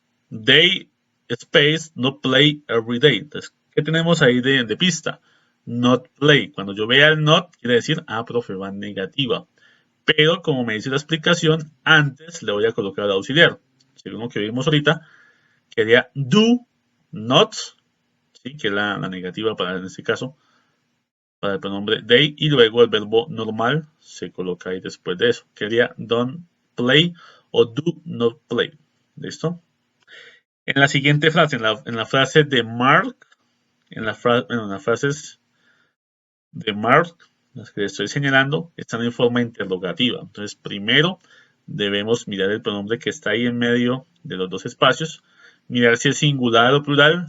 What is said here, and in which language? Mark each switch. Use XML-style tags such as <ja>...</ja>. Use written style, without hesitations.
<en>They space not play every day.</en> <es>Entonces, ¿qué tenemos ahí de pista?</es> <en>Not play.</en> <es>Cuando yo vea el not, quiere decir, profe, va negativa. Pero como me dice la explicación, antes le voy a colocar el auxiliar. Según lo que vimos ahorita, quería</es> <en>do not,</en> <es>¿sí? Que es la negativa para en este caso, para el pronombre they, y luego el verbo normal se coloca ahí después de eso. Quería</es> <en>don't play o do not play.</en> <es>¿Listo? En la siguiente frase, en la frase de Mark, en las frases de Mark, las que estoy señalando, están en forma interrogativa. Entonces, primero debemos mirar el pronombre que está ahí en medio de los dos espacios, mirar si es singular o plural.</es>